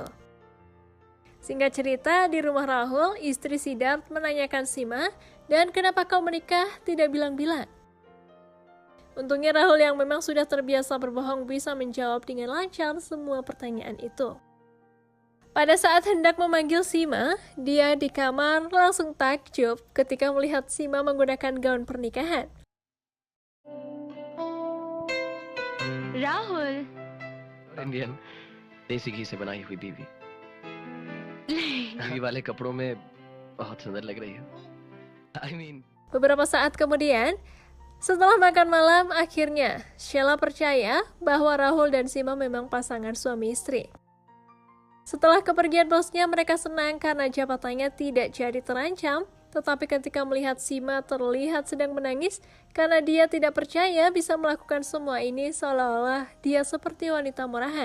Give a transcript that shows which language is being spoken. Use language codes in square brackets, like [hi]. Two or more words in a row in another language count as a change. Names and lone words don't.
[id] Singkat cerita, di rumah Rahul, istri Siddharth menanyakan Seema, dan kenapa kau menikah tidak bilang-bilang. Untungnya Rahul yang memang sudah terbiasa berbohong bisa menjawab dengan lancar semua pertanyaan itu. Pada saat hendak memanggil Seema, dia di kamar langsung takjub ketika melihat Seema menggunakan gaun pernikahan. [hi] राहुल इंडियन देसी घी से बनाई हुई बीवी बीवी वाले कपड़ों में बहुत सुंदर लग रही हो। [id] Beberapa saat kemudian, setelah makan malam, akhirnya Sheila percaya bahwa Rahul dan Seema memang pasangan suami istri. Setelah kepergian bosnya, mereka senang karena jabatannya tidak jadi terancam, tetapi ketika melihat Seema terlihat sedang menangis karena dia tidak percaya bisa melakukan semua ini seolah-olah dia seperti wanita murahan.